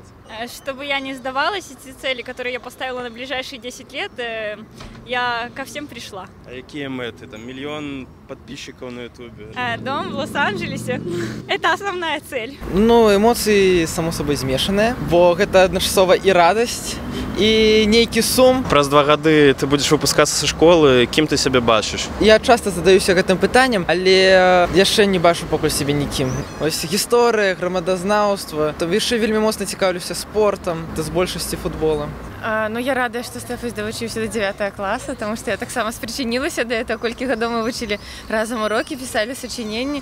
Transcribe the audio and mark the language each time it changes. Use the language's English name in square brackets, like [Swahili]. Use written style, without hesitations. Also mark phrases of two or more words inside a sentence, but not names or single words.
[Russian] Чтобы я не сдавалась, эти цели, которые я поставила на ближайшие 10 лет, я ко всем пришла. А какие мэты? Там миллион подписчиков на ютубе? Дом в Лос-Анджелесе. Это основная цель. Ну, эмоции, само собой, змешанные, бо это адначасова и радость, и нейкі сум. [Belarusian] Праз 2 гады ты будешь выпускацца са школы, кім ты сябе бачыш? Я часто задаюся гэтым пытаннем, але яшчэ не бачу пакуль сябе нікім. Вось гісторыя, грамадазнаўства, то яшчэ вельмі моцна цікаўлюся спортам, да з большасці футболам. Ну, я рада, што Стэфась давучыўся до 9 класа, таму што я таксама спрычынілася да этого, колькі гадоў мы вучылі разам урокі, пісалі сачыненні.